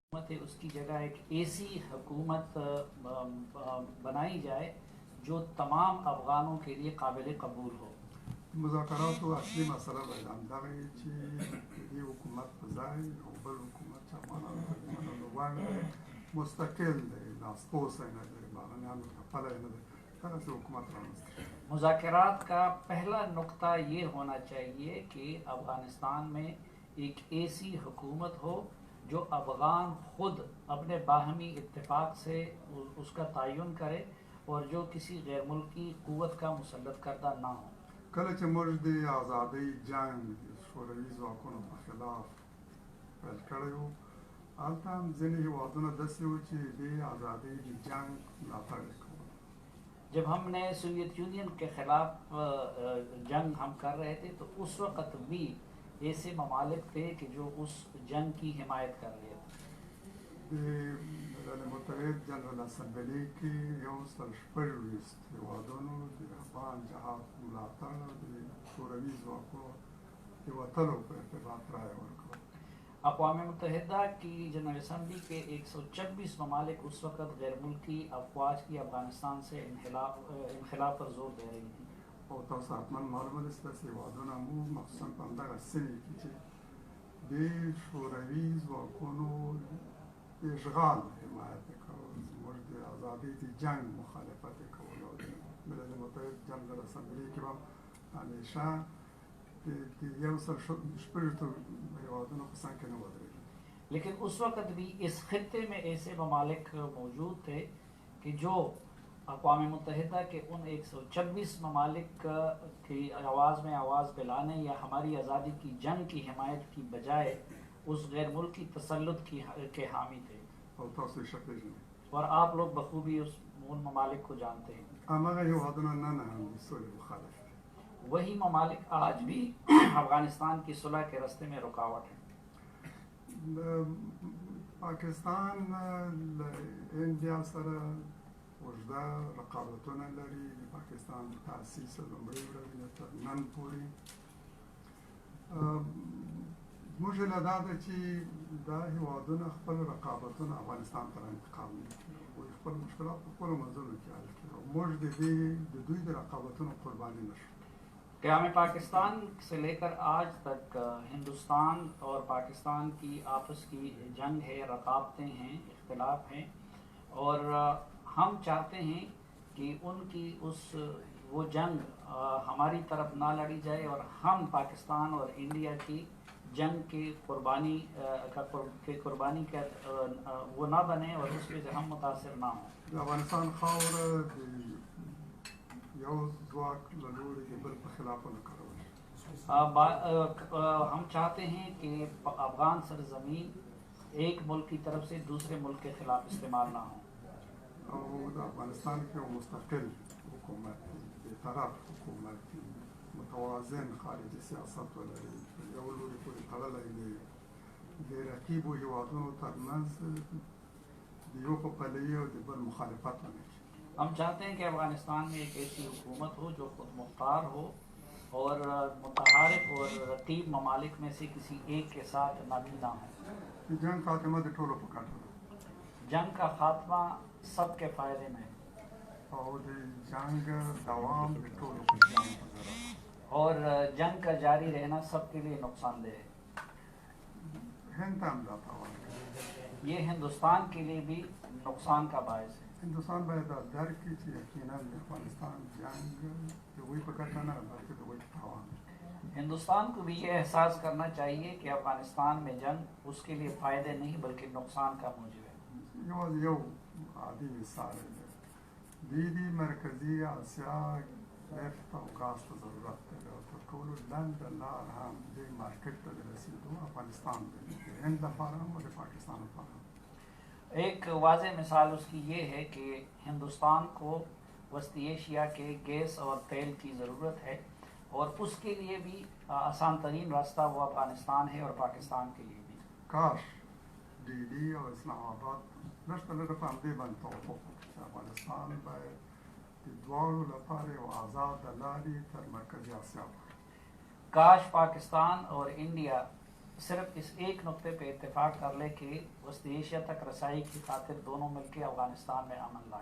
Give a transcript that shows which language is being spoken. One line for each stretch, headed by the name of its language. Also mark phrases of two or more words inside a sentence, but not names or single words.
Urdu: حکومت ہے اس کی جگہ ایک ایسی حکومت بنائی جائے جو تمام افغانوں کے لیے قابل قبول ہو.
Pashto: مذاکراتو اصلي مسله باید همدغه وي چې د دې حکومت په ځای یو بل حکومت چې افغانانو ته د منلو وړ دی، مستقل دی، لاسپوسی نه دی، بهرنیانو ته پلی نه دی، دغسې حکومت رامنځته شي.
Urdu: مذاکرات کا پہلا نقطہ یہ ہونا چاہیے کہ افغانستان میں ایک ایسی حکومت ہو جو افغان خود اپنے باہمی اتفاق سے اس کا تعین کرے اور جو کسی غیر ملکی قوت کا مسلط کردہ نہ ہو.
Pashto: کله چې موږ د ازادۍ جنګ د شوروي ځواکونو په خلاف پیل کړی وو، هلته هم ځینې هېوادونه داسې وو چې د ازادۍ د جنګ ملاتړ یې کول.
Urdu: جب ہم نے سوویت یونین کے خلاف جنگ ہم کر رہے تھے تو اس وقت بھی ایسے ممالک تھے کہ جو اس جنگ کی حمایت کر رہے تھے.
Pashto: د ملل متحد جنرال اسمبلی کې 126 هېوادونو د افغان جهاد ملاتړ د شوروي ځواکونو د وتلو په ارتباط رایه ورکړه.
Urdu: اقوام متحدہ کی جنرل اسمبلی کے 126 ممالک اس وقت غیر ملکی افواج کی افغانستان سے انخلا پر زور دے رہی تھیں.
Pashto: او تاسو حتما معلومه ده چې داسې هېوادونه مو مخصوصا په همدغه سیمې کې چې د شوروي ځواکونو اشغال حمایت یې کول، زموږ د ازادۍ د جنګ مخالفت یې کول، او د ملل متحد جنرال اسمبلي کې به همیشه د 126 هېوادونو په څنګ کې نه ودرېدل.
Urdu: لیکن اس وقت بھی اس خطے میں ایسے ممالک موجود تھے کہ جو اقوام متحدہ کے ان 126 ممالک کی آواز میں آواز ملانے یا ہماری آزادی کی جنگ کی حمایت کی بجائے اس غیر ملکی تسلط کے حامی تھے.
Pashto: او تاسو یې ښه پېژنئ.
Urdu: اور آپ لوگ بخوبی ان ممالک کو جانتے ہیں.
Pashto: همغه هېوادونه نن هم د سولې مخالف دي.
Urdu: وہی ممالک آج بھی افغانستان کی صلح کے راستے میں رکاوٹ ہیں.
Pashto: پاکستان له انډیا سره اوږده رقابتونه لري. د پاکستان د تاسیس لومړۍ ورځې نه تر نن پورې زموږ هیله دا ده چې دا هېوادونه خپل رقابتونه افغانستان ته انتقال نه کړي، هغوی خپل مشکلات په خپلو منځونو کې حل کړي او موږ د دوی د رقابتونو قرباني نه شو.
Urdu: قیام پاکستان سے لے کر آج تک ہندوستان اور پاکستان کی آپس کی جنگ ہے، رقابتیں ہیں، اختلاف ہیں، اور ہم چاہتے ہیں کہ ان کی وہ جنگ ہماری طرف نہ لڑی جائے اور ہم پاکستان اور انڈیا کی جنگ کی قربانی کا وہ نہ بنے اور اس میں سے ہم متاثر نہ ہوں.
Pashto: د افغانستان خاوره د یو ځواک له لوري د بل په خلاف ونه کارول شي.
Urdu: ہم چاہتے ہیں کہ افغان سرزمین ایک ملک کی طرف سے دوسرے ملک کے خلاف استعمال نہ ہو.
Pashto: او د افغانستان کې یو مستقل حکومت وي، بېطرف حکومت وي، متوازن خارجي سیاست ولري، یو لوري پورې تړلی دی، د رقیبو هېوادونو ترمنځ د یو په پلوي او د بل مخالفت ونه کړي.
Urdu: ہم چاہتے ہیں کہ افغانستان میں ایک ایسی حکومت ہو جو خود مختار ہو اور متحارب اور رقیب ممالک میں سے کسی ایک کے ساتھ نابی نہ ہو.
Pashto: د جنګ خاتمه د ټولو په ګټه ده.
Urdu: جنگ کا خاتمہ سب کے فائدے میں ہے
Pashto: او د جنگ دوام د ټولو په زیان په ضرر ده.
Urdu: اور جنگ کا جاری رہنا سب کے لیے نقصان دہ ہے.
Pashto: هند ته هم دا تاوان کوي.
Urdu: یہ ہندوستان کے لیے بھی نقصان کا باعث ہے.
Pashto: هندوستان باید دا درک کړي چې یقینا د افغانستان جنگ د هغوی په ګټه نه بلکې د هغوی په تاوان ده.
Urdu: ہندوستان کو بھی یہ احساس کرنا چاہیے کہ افغانستان میں جنگ اس کے لیے فائدے نہیں بلکہ نقصان کا موجب ہے.
Pashto: یوازې یو عادي مثال دی، د مرکزي اسیا نفت او ګاز ته ضرورت دی او تر ټولو لنډه لار هم دې مارکیټ ته د رسېدو افغانستان دی، د هند لپاره هم او د پاکستان لپاره هم.
Urdu: ایک واضح مثال اس کی یہ ہے کہ ہندوستان کو وسطی ایشیا کے گیس اور تیل کی ضرورت ہے اور اس کے لیے بھی آسان ترین راستہ وہ افغانستان ہے اور پاکستان کے لیے بھی.
Pashto: کاش ډیلی او اسلام آباد لږ لږ په همدې باندې توافق وکړي چې افغانستان باید د دواړو لپاره یو آزاده لارې تر مرکزي اسیا وکړي.
Urdu: کاش پاکستان اور انڈیا صرف اس ایک نقطے پہ اتفاق کر لے کہ وسط ایشیا تک رسائی کی خاطر دونوں مل کے افغانستان میں امن لائیں,